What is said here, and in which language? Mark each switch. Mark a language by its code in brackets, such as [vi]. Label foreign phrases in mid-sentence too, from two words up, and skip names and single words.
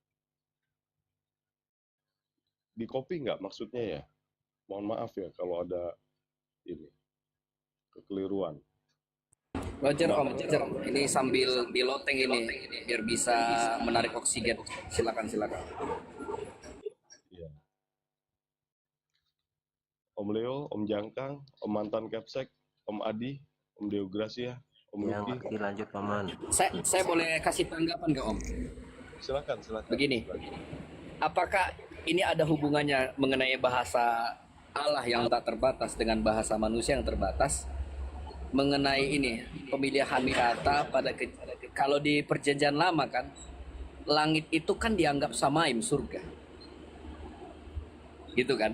[id] Di copy nggak maksudnya ya? Mohon maaf ya kalau ada ini kekeliruan. Roger Om, Roger. Ini sambil piloteng ini biar bisa menarik oksigen. Silakan. Iya. Om Leo, Om Jangkang, Om mantan Capsek, Om Adi, Om Deogracia, Om Yang Luki. aktif lanjut paman. Saya boleh kasih tanggapan nggak Om? Silakan. Begini, apakah ini ada hubungannya mengenai bahasa Allah yang tak terbatas dengan bahasa manusia yang terbatas? Mengenai ini pemilihan kata kalau di perjanjian lama kan, langit itu kan dianggap samaim, surga, gitu kan?